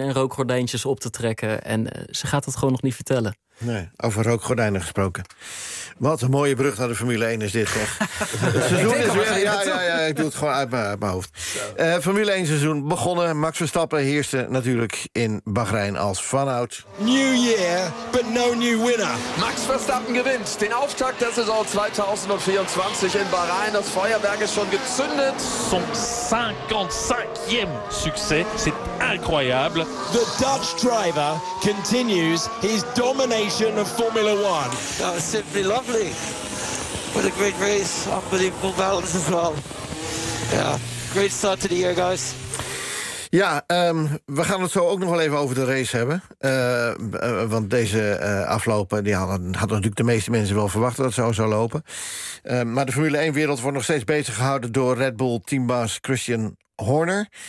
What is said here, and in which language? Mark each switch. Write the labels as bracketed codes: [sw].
[nl] en rookgordijntjes op te trekken. En ze gaat dat gewoon nog niet vertellen. Nee, over rookgordijnen gesproken. Wat een mooie brug naar de Formule 1 is dit, zeg. Het seizoen is weer... Ja, ik doe het gewoon uit mijn hoofd. Formule 1 seizoen begonnen. Max Verstappen heerste natuurlijk in Bahrein als vanouds. [en] New year, but no new winner. [nl] Max Verstappen gewint. [de] Den Auftakt der Saison 2024 in Bahrein. Das Feuerwerk ist schon gezündet. [fr] Son 55e succès. C'est incroyable. [en] The Dutch driver continues his dominant. Of Formula One. That was simply lovely. What a great race. Unbelievable balance as well. Yeah, great start to the year, guys. [nl] Ja, we gaan het zo ook nog wel even over de race hebben. Want deze aflopen, die hadden natuurlijk de meeste mensen wel verwacht dat het zo zou lopen. Maar de Formule 1-wereld wordt nog steeds bezig gehouden door Red Bull-teambaas Christian Horner.